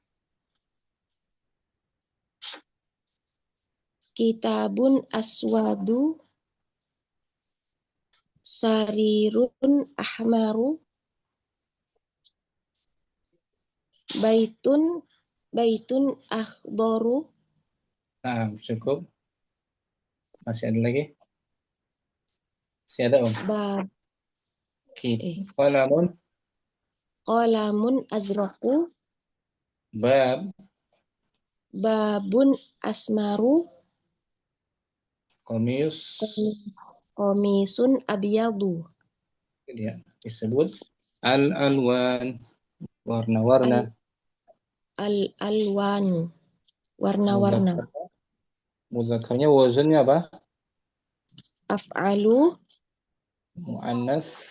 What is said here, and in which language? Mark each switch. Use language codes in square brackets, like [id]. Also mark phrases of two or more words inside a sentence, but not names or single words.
[ar] كتابٌ أسودُ. سريرٌ أحمرُ. بيتٌ أخضرُ. [id] cukup. Masih ada lagi? Masih ada, Om? [ar] قلمٌ أزرقُ. بابٌ أسمرُ. قميصٌ أبيضُ. [id] Dia disebut al-alwan, warna-warna. Al-alwan, warna-warna. Mudzakarnya wazannya apa? [ar] Af'alu. Muannas.